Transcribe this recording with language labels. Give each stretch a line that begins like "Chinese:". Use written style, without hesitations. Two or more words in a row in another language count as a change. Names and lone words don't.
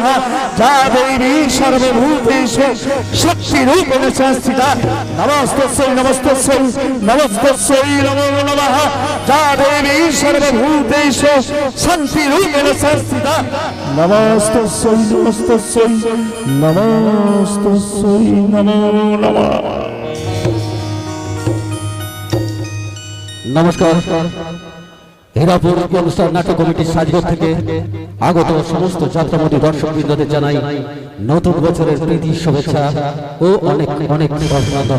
Sanskrit: जा देवी सर्वभूतेषु शक्तिरूपेण संस्थिता नमस्तस्यै नमस्तस्यै नमस्तस्यै नमो नमः। जा देवी सर्वभूतेषु शान्तिरूपेण संस्थिता नमस्तस्यै नमस्तस्यै नमस्तस्यै नमो नमः।
Bangla: नमस्कार হীরাপুর অনুষ্ঠান নাটক কমিটির সাজঘর থেকে আগত সমস্ত যাত্রামতী দর্শকবৃন্দদের জানাই নতুন বছরের প্রীতি শুভেচ্ছা ও অনেক অনেক অভিনন্দন।